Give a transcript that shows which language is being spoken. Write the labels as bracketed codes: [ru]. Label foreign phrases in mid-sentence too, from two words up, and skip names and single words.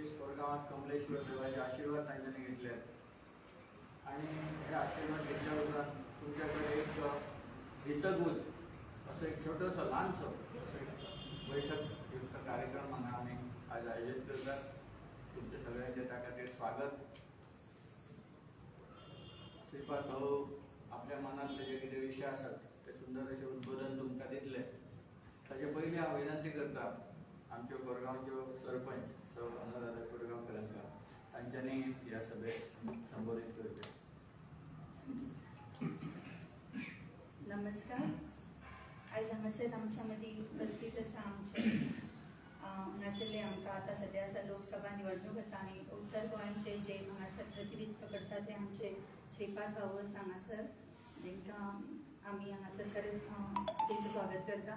[mr] कोरगावात कमलेश्वर देवाचे आशीर्वाद त्यांनी घेतले आणि हे आशीर्वाद घेतल्यावर तुमच्याकडे एक हितगुज असं एक छोटंसं लहानसं असं एक बैठक युक्त कार्यक्रम म्हणून आम्ही आज आयोजित करतात. [kok] तुमच्या सगळ्यांच्या त्या खातीर स्वागत. श्रीपाद भाऊ आपल्या मनातले जे किती विषय असतात ते सुंदर असे उद्बोधन तुमका दितले. ताचे पयलीं हांव विनंती करता आमच्यो कोरगांवच्यो सरपंच सौ अनुराधा कोरगांवकरांका तांच्यांनी ह्या सभेक संबोधीत करचें. नमस्कार. आयज हांगासर आमच्या मदीं उपस्थित आसा आमचे हांगासरले आमकां आतां सद्या आसा लोकसभा निवडणूक आसा आनी उत्तर गोंयचे जे हांगासर प्रतिनिधित्व करता ते आमचे श्रीपाद भाऊ आसा हांगासर तांकां आमी हांगासर खरेंच तेंचें स्वागत करता.